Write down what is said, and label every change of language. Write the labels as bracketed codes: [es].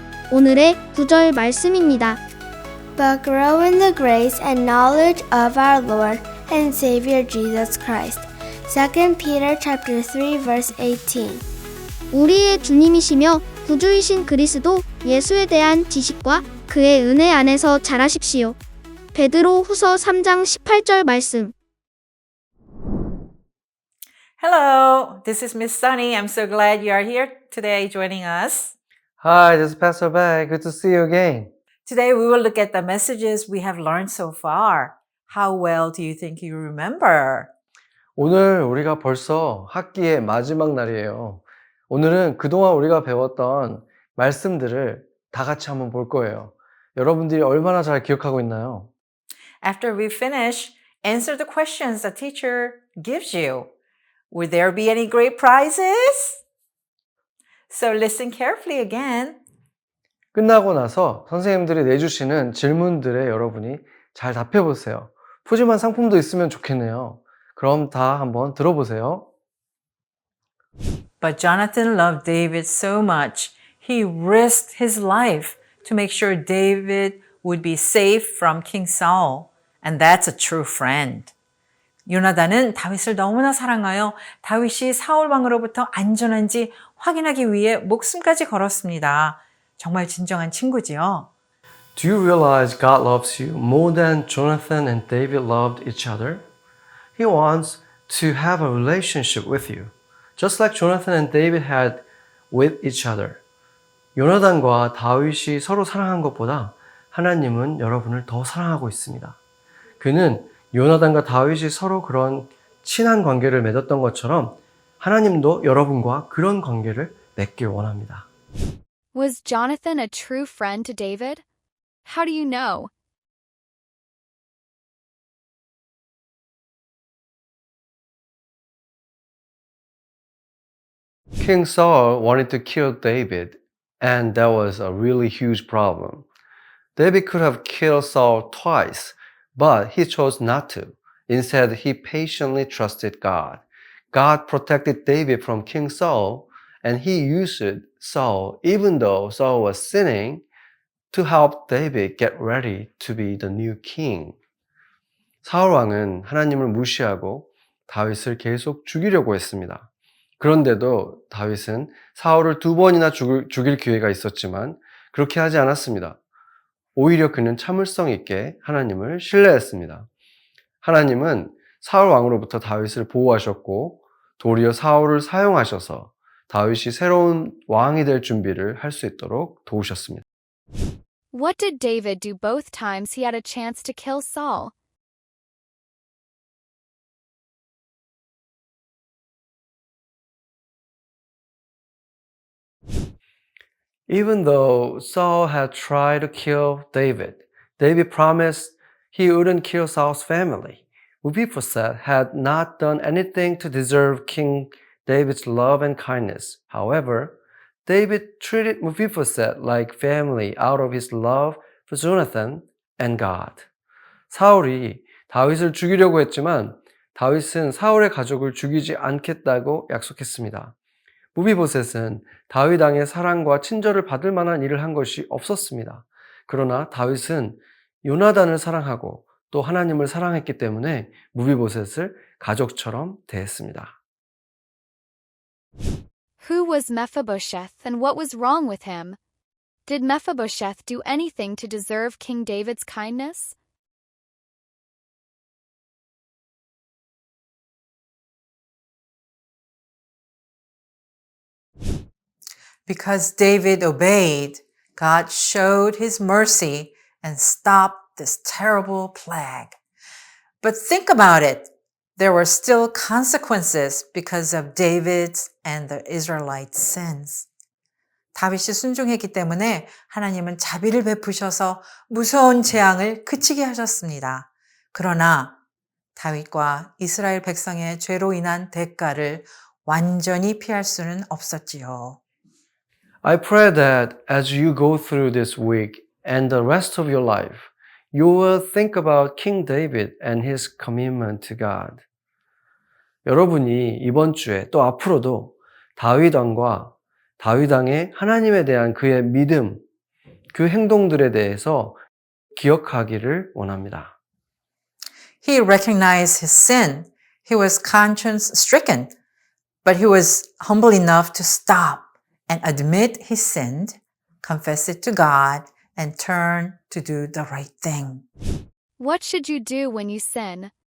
[ko] 오늘의 구절 말씀입니다. [en] But grow in the grace and knowledge of our Lord and Savior Jesus Christ. 2 Peter chapter 3 verse 18. [ko] 우리의 주님이시며 구주이신 그리스도 예수에 대한 지식과 그의 은혜 안에서 자라십시오. 베드로 후서 3장 18절 말씀. [en] Hello, this is Miss Sunny. I'm so glad you are here today joining us. Hi, this is Pastor Bay. Good to see you again. Today we will look at the messages we have learned so far. How well do you think you remember? [ko] 오늘 우리가 벌써 학기의 마지막 날이에요. 오늘은 그동안 우리가 배웠던 말씀들을 다 같이 한번 볼 거예요. 여러분들이 얼마나 잘 기억하고 있나요? [en] After we finish, answer the questions the teacher gives you. Will there be any great prizes? So listen carefully again. [ko] 끝나고 나서 선생님들이 내주시는 질문들에 여러분이 잘 답해 보세요. 푸짐한 상품도 있으면 좋겠네요. 그럼 다 한번 들어보세요. [en] But Jonathan loved David so much, he risked his life to make sure David would be safe from King Saul. And that's a true friend. [ko] 요나단은 다윗을 너무나 사랑하여 다윗이 사울 왕으로부터 안전한지 확인하기 위해 목숨까지 걸었습니다. 정말 진정한 친구지요. [en] Do you realize God loves you more than Jonathan and David loved each other? He wants to have a relationship with you, just like Jonathan and David had with each other. [ko] 요나단과 다윗이 서로 사랑한 것보다 하나님은 여러분을 더 사랑하고 있습니다. 그는 요나단과 다윗이 서로 그런 친한 관계를 맺었던 것처럼 하나님도 여러분과 그런 관계를 맺길 원합니다. [en] Was Jonathan a true friend to David? How do you know? King Saul wanted to kill David, and that was a really huge problem. David could have killed Saul twice, but he chose not to. Instead, he patiently trusted God. God protected David from King Saul, and he used Saul, even though Saul was sinning, to help David get ready to be the new king. [ko] 사울 왕은 하나님을 무시하고 다윗을 계속 죽이려고 했습니다. 그런데도 다윗은 사울을 2번이나 죽일 기회가 있었지만 그렇게 하지 않았습니다. 오히려 그는 참을성 있게 하나님을 신뢰했습니다. 하나님은 사울 왕으로부터 다윗을 보호하셨고 도리어 사울을 사용하셔서 다윗이 새로운 왕이 될 준비를 할 수 있도록 도우셨습니다. [en] What did David do both times he had a chance to kill Saul? Even though Saul had tried to kill David, David promised he wouldn't kill Saul's family. Mephibosheth had not done anything to deserve King David's love and kindness. However, David treated Mephibosheth like family out of his love for Jonathan and God. [ko] 사울이 다윗을 죽이려고 했지만 다윗은 사울의 가족을 죽이지 않겠다고 약속했습니다. 무비보셋은 다윗 왕의 사랑과 친절을 받을 만한 일을 한 것이 없었습니다. 그러나 다윗은 요나단을 사랑하고 또 하나님을 사랑했기 때문에 무비보셋을 가족처럼 대했습니다. [en] Who was Mephibosheth and what was wrong with him? Did Mephibosheth do anything to deserve King David's kindness? Because David obeyed, God showed his mercy and stopped this terrible plague. But think about it. There were still consequences because of David's and the Israelites' sins. [ko] 다윗이 순종했기 때문에 하나님은 자비를 베푸셔서 무서운 재앙을 그치게 하셨습니다. 그러나 다윗과 이스라엘 백성의 죄로 인한 대가를 완전히 피할 수는 없었지요. [en] I pray that as you go through this week and the rest of your life, you will think about King David and his commitment to God. [ko] 여러분이 이번 주에 또 앞으로도 다윗 왕과 다윗 왕의 하나님에 대한 그의 믿음, 그 행동들에 대해서 기억하기를 원합니다. [en] He recognized his sin. He was conscience stricken, but he was humble enough to stop and admit he sinned, confess it to God, and turn to do the right thing. What should you do when you sin?